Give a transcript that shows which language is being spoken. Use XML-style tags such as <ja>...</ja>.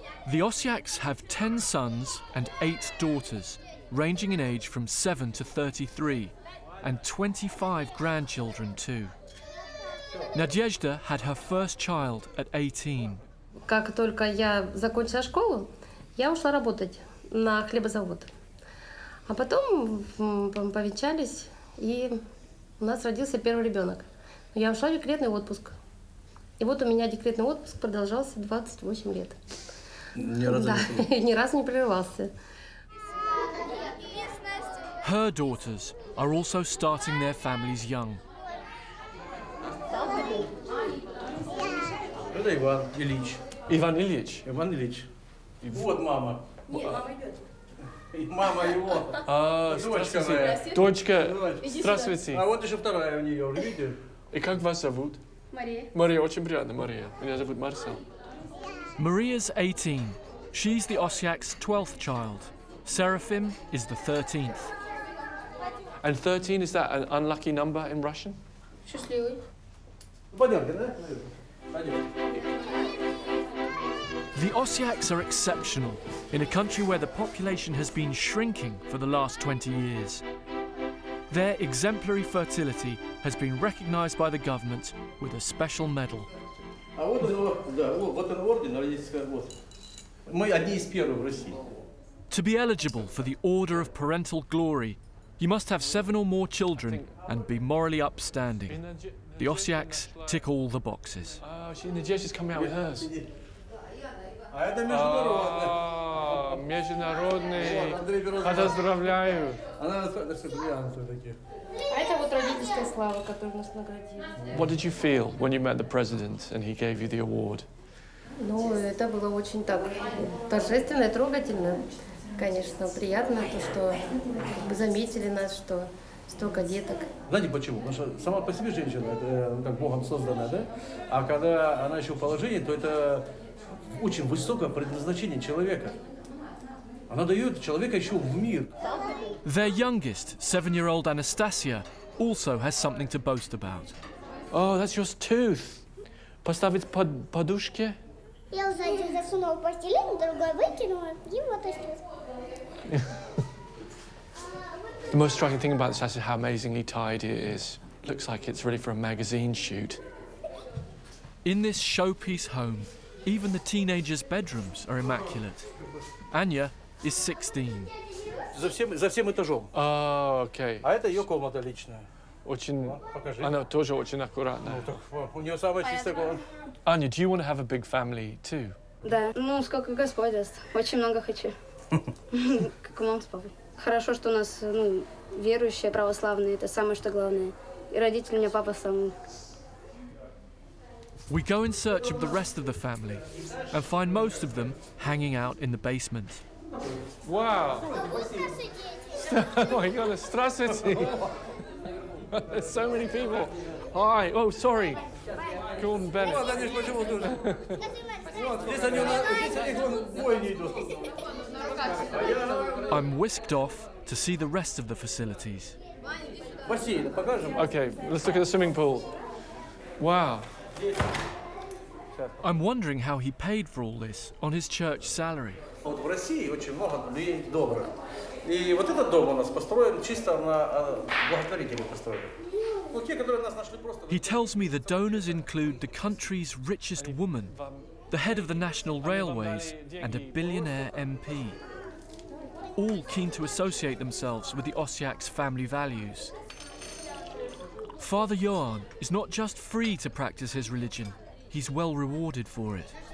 <en>The Osyaks have 10 sons and 8 daughters, ranging in age from 7 to 33, and 25 grandchildren too. Nadezhda had her first child at 18.</en> <ru>Как только я закончила школу, я ушла работать на хлебозавод. А потом повенчались, и у нас родился первый ребенок. Я ушла в декретный отпуск. И вот у меня декретный отпуск продолжался 28 лет. Ни разу не прерывался.</ru> <en>Her daughters are also starting their families young.</en> <ru>Это Иван Ильич. Иван Ильич? Иван Ильич. Вот мама. Нет, мама идет. Мама его. Дочка моя. Дочка, здравствуйте. А вот еще вторая у нее, уже видите? И как вас зовут? Мария. Мария, очень приятно, Мария. Меня зовут Marcel.</ru> <en>Maria's 18. She's the Osyak's 12th child. Seraphim is the 13th. And 13, is that an unlucky number in Russian?</en> <ru>Счастливый. Пойдемте, да? Пойдемте.</ru> <en>The Osyaks are exceptional in a country where the population has been shrinking for the last 20 years. Their exemplary fertility has been recognised by the government with a special medal.</en> <ru>А вот он орден, вот. Мы одни из первых в России.</ru> <en>To be eligible for the Order of Parental Glory, you must have 7 or more children and be morally upstanding. The Osyaks tick all the boxes. Oh, Nadezhda's coming out with hers.</en> <ru>А это международный. Международный. Поздравляю. Она бриллианты такие. А это вот родительская слава, которую нас наградили.</ru> <en>What did you feel when you met the president and he gave you the award?</en> <ru>Ну, это было очень так торжественно и трогательно. Конечно, приятно, то, что заметили нас, что столько деток. Знаете почему? Потому что сама по себе женщина, это как Богом созданная, да? А когда она еще в положении, то это очень высокое предназначение человека. Она дает человека еще в мир.</ru> <en>Their youngest, 7-year-old Anastasia, also has something to boast about. Oh, that's your tooth.</en> <ru>Поставить подушки? Я сзади засунула в пластилин, другой выкинула, и вот осталось.</ru> <en>The most striking thing about this house is how amazingly tidy it is. Looks like it's ready for a magazine shoot. In this showpiece home, even the teenagers' bedrooms are immaculate. Anya is 16.</en> <ru>За всем этажом.</ru> <en>Oh, okay.</en> <ru>А это ее комната личная. Очень... Покажи. Она тоже очень аккуратная. У нее самая чистая комната.</ru> <en>Anya, do you want to have a big family too?</en> <ru>Да, ну сколько Господь даст. Очень много хочу. Как у мамы с папой. Хорошо, что у нас верующие, православные. Это самое, что главное. И родители у меня папа сам.</ru> <en>We go in search of the rest of the family and find most of them hanging out in the basement. Wow! Oh my God,</en> <ru>здравствуйте!</ru> <en>There's so many people. Hi. Oh, sorry. Gordon Bennett. I'm whisked off to see the rest of the facilities. Okay, let's look at the swimming pool. Wow. I'm wondering how he paid for all this on his church salary.</en> <ru>В России очень много людей добрых. И вот этот дом у нас построен чисто на благотворителей построен. Ну, те, которые нас нашли просто...</ru> <en>He tells me the donors include the country's richest woman, the head of the national railways, and a billionaire MP. All keen to associate themselves with the Osyaks' family values. Father Johann is not just free to practice his religion, he's well rewarded for it.</en>